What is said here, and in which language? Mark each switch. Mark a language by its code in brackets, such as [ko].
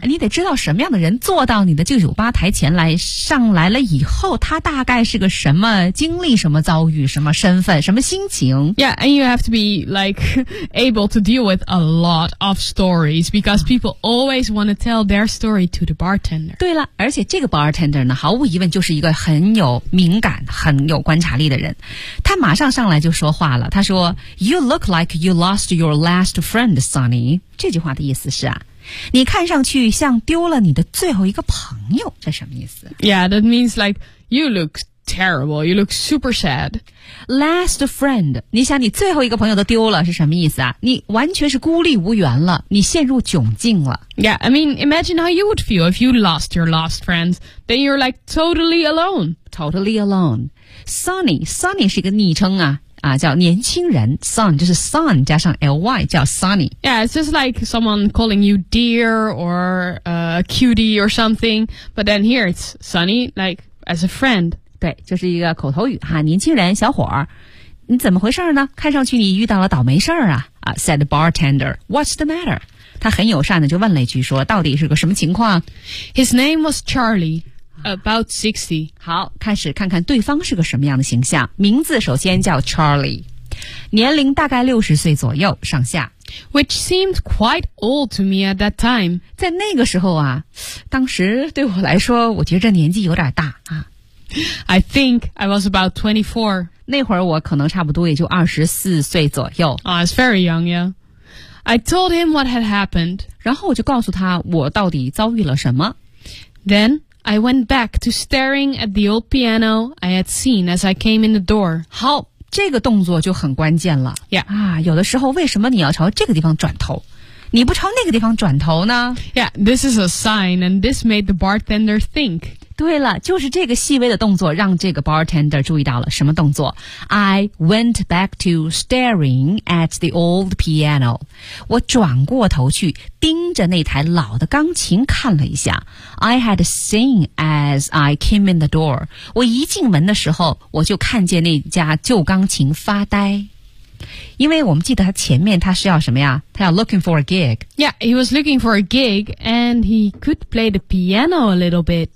[zh] 你得知道什么样的人坐到你的这个酒吧台前来，上来了以后，他大概是个什么经历，什么遭遇，什么身份，什么心情。 [en] Yeah, and you have to be like able to deal with a lot of stories because people always want to tell their story to the bartender. [zh] 对了，而且这个 bartender 呢，毫无疑问就是一个很有敏感，很有观察力的人。他马上上来就说话了，他说 [en] You look like you lost your last friend, Sonny. [zh] 这句话的意思是啊，你看上去像丢了你的最后一个朋友，这什么意思？ [en] Yeah, that means like you look terrible, you look super sad. Last friend, [zh] 你想你最后一个朋友都丢了是什么意思啊？你完全是孤立无援了，你陷入窘境了。 [en] Yeah, I mean, imagine how you would feel if you lost your last friend. Then you're like totally alone. Totally alone. [zh] Sonny 是一个昵称啊。啊，叫年轻人 ，son 就是 son 加上 ly 叫 Sonny。 [en] Yeah, it's just like someone calling you dear or cutie or something. But then here it's Sonny, like as a friend. [zh] 对，就是一个口头语哈，年轻人，小伙儿，你怎么回事呢？看上去你遇到了倒霉事儿啊！ [en] 啊 ，said bartender, what's the matter? [zh] 他很友善的就问了一句说，到底是个什么情况 [en] ？His name was Charlie. About 60. [zh] 好，开始看看对方是个什么样的形象。名字首先叫 Charlie， 年龄大概60岁左右上下。 [en] Which seemed quite old to me at that time. [zh] 在那个时候啊，当时对我来说，我觉得年纪有点大啊。 [en] I think I was about 24. [zh] 那会儿我可能差不多也就24岁左右。 [en] Oh, it's very young, yeah. I told him what had happened. [zh] 然后我就告诉他我到底遭遇了什么。 [en] Then... I went back to staring at the old piano I had seen as I came in the door. [zh] 好，这个动作就很关键了。 [en] Yeah. [zh] 啊，有的时候为什么你要朝这个地方转头？你不朝那个地方转头呢？ [en] Yeah, this is a sign and this made the bartender think. [zh] 对了，就是这个细微的动作让这个 bartender 注意到了什么动作？ [en] I went back to staring at the old piano. [zh] 我转过头去盯着那台老的钢琴看了一下。 [en] I had seen as I came in the door. [zh] 我一进门的时候我就看见那家旧钢琴发呆。因为我们记得他前面他是要什么呀？他要 [en] looking for a gig. Yeah, he was looking for a gig and he could play the piano a little bit.